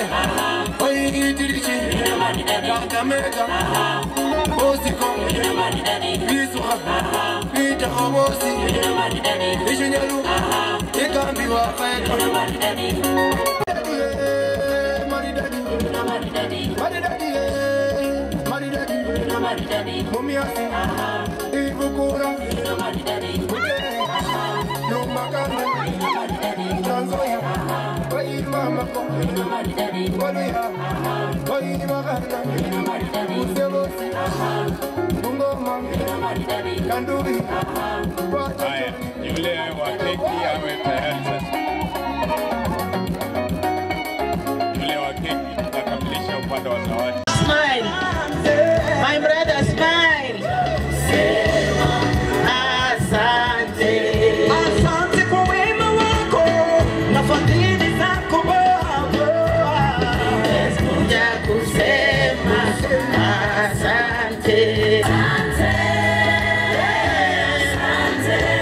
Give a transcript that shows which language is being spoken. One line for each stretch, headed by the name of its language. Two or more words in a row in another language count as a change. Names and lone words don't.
Swahili: Oigitirichi, Kakamega, Osiko, Bisuha, Vita Homosi, Ishinyalu, Ikambiwa, Maridadi, Mumiasi, Ibukura, Lumakana, Tanzoya, Waimamako, Waluya, Waimakana, Usevosi, Bungoma, Kanduri, Haya, yule wa keki awe tayari sasa. Yule wa keki tutakamilisha upande wa zawadi.
English: Smile, my brother, smile.
Swahili: Asante, asante kwa wema wako na fadhili zako Baba. Nimekuja kusema asante, asante, asante.